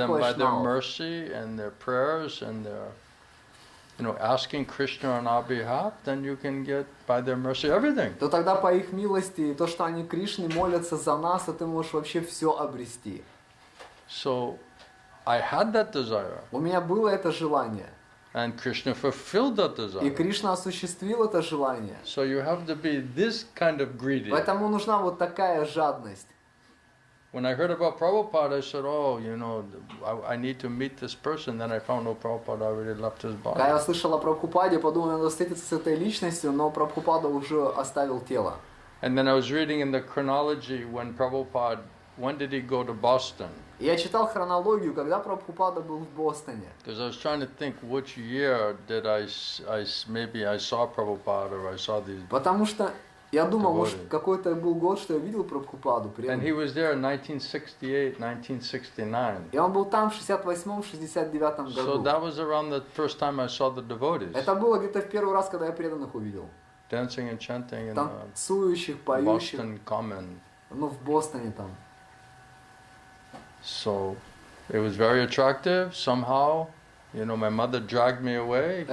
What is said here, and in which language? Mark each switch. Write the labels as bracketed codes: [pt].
[en] then by their [ru] вайшнавов, [en] mercy and their prayers and their, asking Krishna on our behalf, then you can get by their mercy everything. [ru] то тогда по их милости, и то, что они Кришне молятся за нас, то ты можешь вообще все обрести. [en] So I had that desire, [ru] У меня было это желание, [en] and Krishna fulfilled that [ru] и [en] desire. [ru] Кришна осуществил это желание. [en] So you have to be this kind of greedy. [ru] Поэтому нужна вот такая жадность. [en] When I heard about Prabhupada, I said, I need to meet this person. Then I found out Prabhupada already left his [ru] Когда [en] body. [ru] я слышал о Прабхупаде, подумал, надо встретиться с этой личностью, но Прабхупада уже оставил тело. [en] And then I was reading in the chronology when did he go to Boston? [ru] И я читал хронологию, когда Прабхупада был в Бостоне. [en] Because I was trying to think which year did maybe I saw Prabhupada or I saw these. [ru] Потому что я думал, может, [en] Devotee. [ru] какой-то был год, что я видел Прабхупаду. [en] And he was there in 1968, 1969. [ru] И он был там в 68-69 [en] So [ru] году. [en] that was around the first time I saw the devotees. [ru] Это было где-то в первый раз, когда я преданных увидел. [en] Dancing and chanting in [ru] Танцующих, поющих. [en] Boston Common. [ru] Ну, в Бостоне там. [en] So it was very attractive somehow. My mother dragged me away.